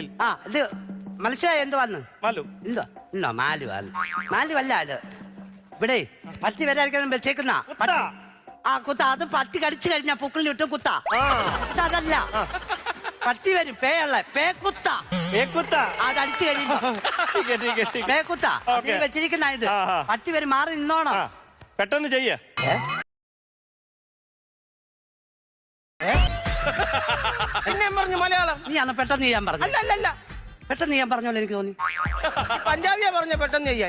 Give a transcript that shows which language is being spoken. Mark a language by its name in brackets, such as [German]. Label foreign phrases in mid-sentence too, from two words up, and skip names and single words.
[Malayalam] ആ ഇത് മനസ്സിലായി എന്ത് വന്ന് മാലു ഇല്ലോ ഇല്ലോ മാലു അല്ല ഇത് ഇവിടെ പട്ടി വരാതിരിക്കാൻ വെച്ചേക്കുന്ന കുത്താ. ആ കുത്ത അത് പട്ടി കടിച്ചു കഴിഞ്ഞാ പൊക്കിളിൽ ഇട്ട് കുത്ത ആ അതല്ല പട്ടി വരും പേക്കുത്ത ഏക്കുത്താ. അത് അടിച്ചു കഴിയുമ്പോ [Hindi] ठीक है, ठीक है, ठीक है. [Malayalam] പേക്കുത്ത ഓക്കേ. വെച്ചിരിക്കുന്ന ഇത് ആ, ആ. പട്ടി വരും മാറി നിന്നോണം ആ പെട്ടെന്ന് ചെയ്യ ഏ? പിന്നെ ഞാൻ പറഞ്ഞു മലയാളം നീ അന്ന് പെട്ടെന്ന് ചെയ്യാൻ പറഞ്ഞു അല്ല അല്ല അല്ല പെട്ടെന്ന് ചെയ്യാൻ പറഞ്ഞോളൂ എനിക്ക് തോന്നി പഞ്ചാബിയാ പറഞ്ഞ പെട്ടെന്ന് ചെയ്യാൻ